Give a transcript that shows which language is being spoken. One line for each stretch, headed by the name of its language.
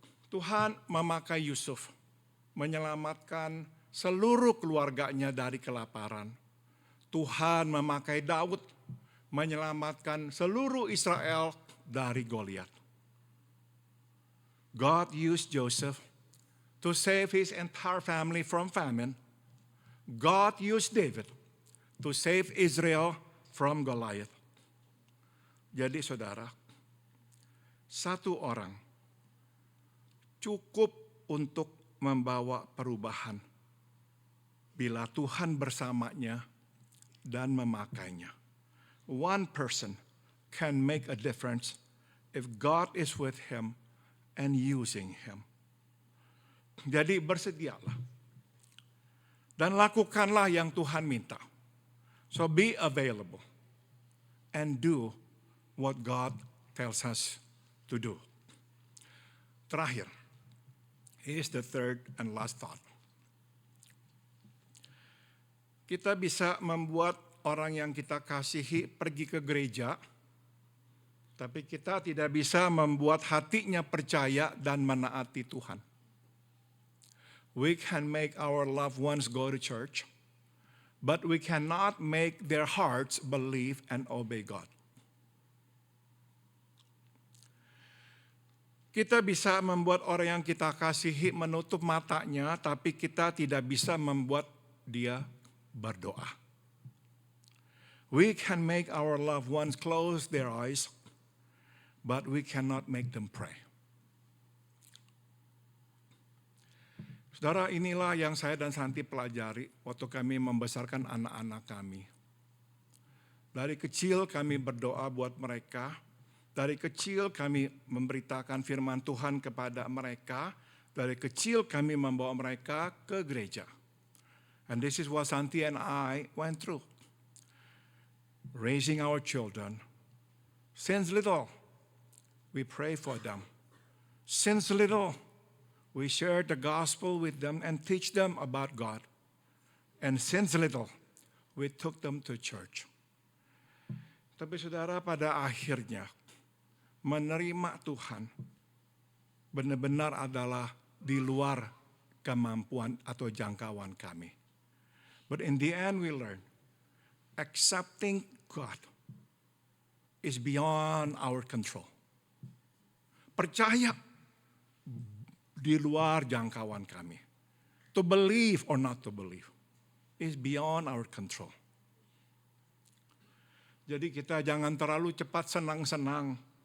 Indonesian: Tuhan memakai Yusuf menyelamatkan seluruh keluarganya dari kelaparan. Tuhan memakai Daud menyelamatkan seluruh Israel dari Goliat.
English: God used Joseph to save his entire family from famine. God used David to save Israel from Goliath.
Indonesian: Jadi saudara, 1 orang cukup untuk membawa perubahan bila Tuhan bersamanya dan memakainya.
English: 1 person can make a difference if God is with him and using him.
Indonesian: Jadi bersedialah dan lakukanlah yang Tuhan minta.
English: So be available and do what God tells us to do.
Indonesian: Terakhir,
English: here's the third and last thought.
Indonesian: Kita bisa membuat orang yang kita kasihi pergi ke gereja, tapi kita tidak bisa membuat hatinya percaya dan menaati Tuhan.
English: We can make our loved ones go to church, but we cannot make their hearts believe and obey God.
Indonesian: Kita bisa membuat orang yang kita kasihi menutup matanya, tapi kita tidak bisa membuat dia berdoa.
English: We can make our loved ones close their eyes, but we cannot make them pray.
Indonesian: Saudara, inilah yang saya dan Santi pelajari waktu kami membesarkan anak-anak kami. Dari kecil kami berdoa buat mereka. Dari kecil kami memberitakan firman Tuhan kepada mereka. Dari kecil kami membawa mereka ke gereja.
English: And this is what Santi and I went through. Raising our children. Since little, we pray for them. Since little, we share the gospel with them and teach them about God. And since little, we took them to church.
Indonesian: Tapi saudara, pada akhirnya menerima Tuhan benar-benar adalah di luar kemampuan atau jangkauan kami.
English: But in the end we learn accepting God is beyond our control.
Indonesian: Percaya di luar jangkauan kami.
English: To believe or not to believe is beyond our control.
Indonesian: Jadi kita jangan terlalu cepat senang-senang.